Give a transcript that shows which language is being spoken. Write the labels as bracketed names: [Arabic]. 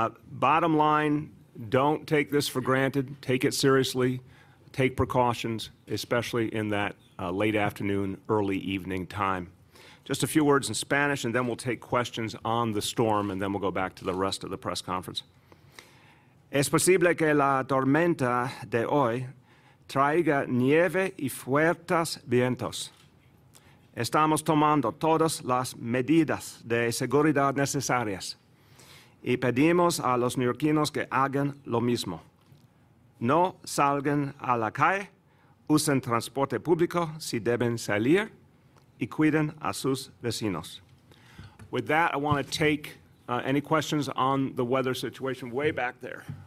[English] Bottom line, don't take this for granted. Take it seriously. Take precautions, especially in that late afternoon, early evening time. Just a few words in Spanish, and then we'll take questions on the storm, and then we'll go back to the rest of the press conference. [Spanish] Es posible que la tormenta de hoy traiga nieve y fuertes vientos. Estamos tomando todas las medidas de seguridad necesarias y pedimos a los neoyorquinos que hagan lo mismo. No salgan a la calle, usen transporte público si deben salir, y cuiden a sus vecinos. [English] With that, I want to take any questions on the weather situation way back there.